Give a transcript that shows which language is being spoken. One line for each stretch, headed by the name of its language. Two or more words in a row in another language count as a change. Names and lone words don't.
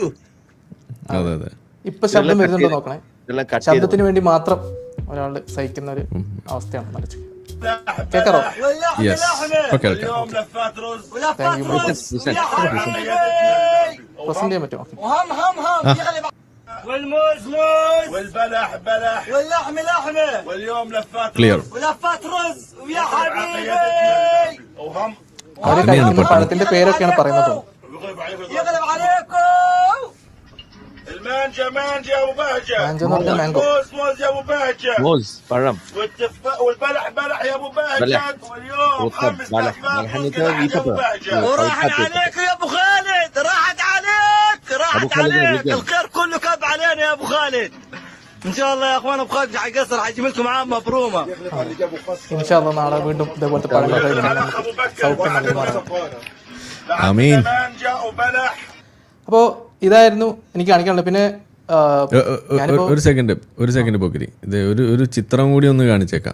Malayalam: അതെ അതെ. ഇപ്പൊ ശബ്ദം വരുന്നുണ്ടോ നോക്കണേ. ശബ്ദത്തിന് വേണ്ടി മാത്രം ഒരാള് സഹിക്കുന്ന ഒരു അവസ്ഥയാണ് മനസ്സിൽ. കേക്കാറോ?
English: yes, okay okay. thank you.
Malayalam: പ്രസന്റ് ചെയ്യാൻ പറ്റുമോ?
Arabic: والموز موز والبلح بلح واللحمة لحمة واليوم لفات
English: Clear.
Arabic: رز ولفات رز ويا حبيبي وهم
Malayalam: അവര് കഴിക്കുന്ന പഴത്തിന്റെ പേരൊക്കെയാണ് പറയുന്നത്.
Arabic: يغلب عليكم المانجا مانجا ابو بهجة. مانجا نرجع مانجو. موز موز يا ابو بهجة.
Malayalam: موز പഴം.
Arabic: والبلح بلح يا ابو بهجة. واليوم خمس بلح ابو بهجة. وراحت عليك يا ابو خالد، راحت عليك، راحت عليك. الخير كله كب علينا يا ابو خالد. ان شاء الله يا اخوان ابو خالد حيقصر، حيجيب لكم عام مبرومه. إن شاء الله
Malayalam: നാളെ വീണ്ടും ഇതേപോലത്തെ പഴങ്ങൾ കഴിക്കാൻ സൗഖ്യം നൽകുമാറാണ്. ആമീൻ. അപ്പോൾ ഇതായിരുന്നു എനിക്ക് കാണിക്കാനുള്ളത്. പിന്നെ ഒരു സെക്കൻഡ് പോക്കിരി, ഇത് ഒരു ചിത്രം കൂടി ഒന്ന് കാണിച്ചേക്കാം.